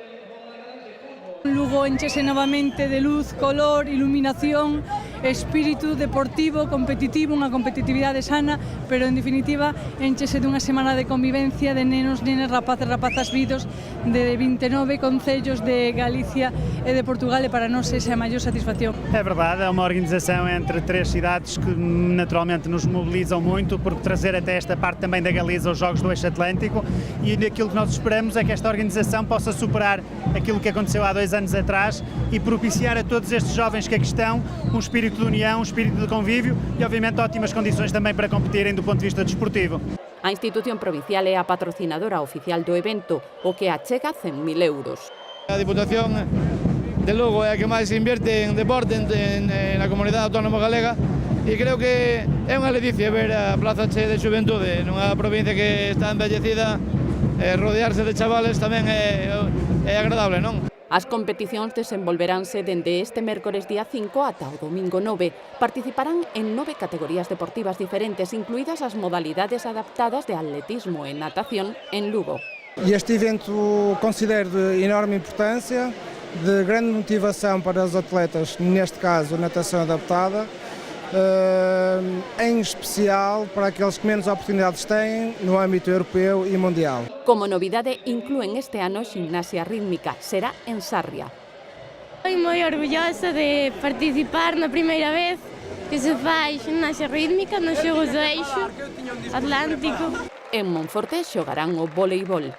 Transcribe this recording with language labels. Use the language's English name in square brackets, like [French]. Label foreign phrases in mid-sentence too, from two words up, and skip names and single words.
[Galician] Lugo enchese novamente de luz, color, iluminación, espírito deportivo, competitivo, unha competitividade sana, pero en definitiva enchese dunha semana de convivencia de nenos, nenas, rapaces, rapazas vidos de 29 concellos de Galicia e de Portugal e para nós esa é a maior satisfacción. [Portuguese] É verdade, é uma organização entre três cidades que naturalmente nos mobilizam muito por trazer até esta parte também da Galiza os Jogos do Eixo Atlântico e aquilo que nós esperamos é que esta organização possa superar aquilo que aconteceu há 2 anos atrás e propiciar a todos estes jovens que aqui estão um espírito de união, um espírito de convívio e obviamente ótimas condições também para competirem do ponto de vista desportivo. [Galician] A institución provincial é a patrocinadora oficial do evento, o que achega 100.000 euros. A Diputación de Lugo é a que máis invierte en deporte na comunidade autónoma galega e creo que é unha ledicia ver a plaza che de xuventude nunha provincia que está envellecida, rodearse de chavales tamén é agradable, non? As competicións desenvolveránse dende este mércores día 5 ata o domingo 9. Participarán en 9 categorías deportivas diferentes, incluídas as modalidades adaptadas de atletismo e natación en Lugo. [Portuguese] E este evento considero de enorme importância, de grande motivação para os atletas, neste caso natação adaptada, em especial para aqueles que menos oportunidades têm no âmbito europeu e mundial. [Galician] Como novidade, inclúen este ano gimnasia rítmica, será en Sarria. Estou moi orgullosa de participar na primeira vez que se fai gimnasia rítmica nos Xogos do Eixo Atlántico. En Monforte xogarán o voleibol.